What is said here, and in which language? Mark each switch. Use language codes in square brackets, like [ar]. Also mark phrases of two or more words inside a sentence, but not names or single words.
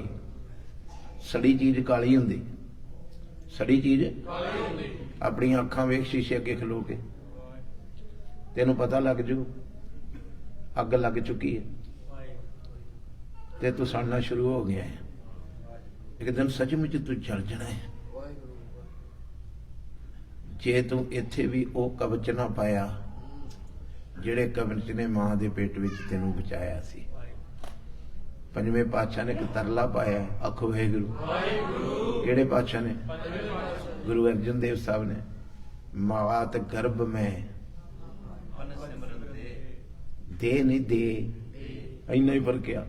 [pa] ਸੜੀ ਚੀਜ਼ ਕਾਲੀ ਹੁੰਦੀ, ਸੜੀ ਚੀਜ਼ ਆਪਣੀ ਅੱਖਾਂ ਵੇਖ ਸ਼ੀਸ਼ੇ ਅੱਗੇ ਖਲੋ ਕੇ, ਤੈਨੂੰ ਪਤਾ ਲੱਗ ਜੂ ਅੱਗ ਲੱਗ ਚੁੱਕੀ ਹੈ, ਤੇ ਤੂੰ ਸੜਨਾ ਸ਼ੁਰੂ ਹੋ ਗਿਆ ਹੈ। ਇੱਕ ਦਿਨ ਸੱਚਮੁੱਚ ਤੂੰ ਜਲ ਜਾਣਾ ਹੈ। ਜੇ ਤੂੰ ਇੱਥੇ ਭੀ ਵੋ ਕਵਚ ਨਾ ਪਾਇਆ, ਜਿਹੜੇ ਕਵਿਚ ਨੇ ਮਾਂ ਦੇ ਪੇਟ ਵਿੱਚ ਤੈਨੂੰ ਬਚਾਇਆ ਸੀ। ਪੰਜਵੇਂ ਪਾਤਸ਼ਾਹ ਨੇ ਇੱਕ ਤਰਲਾ ਪਾਇਆ, ਆਖੋ ਵਾਹਿਗੁਰੂ। ਕਿਹੜੇ ਪਾਤਸ਼ਾਹ ਨੇ? ਗੁਰੂ ਅਰਜਨ ਦੇਵ ਸਾਹਿਬ ਨੇ। ਮਾਤ ਗਰਭ ਮੈਂ ਦੇ ਨਹੀਂ ਦੇ, ਇੰਨਾ ਹੀ ਫਰਕ ਆ।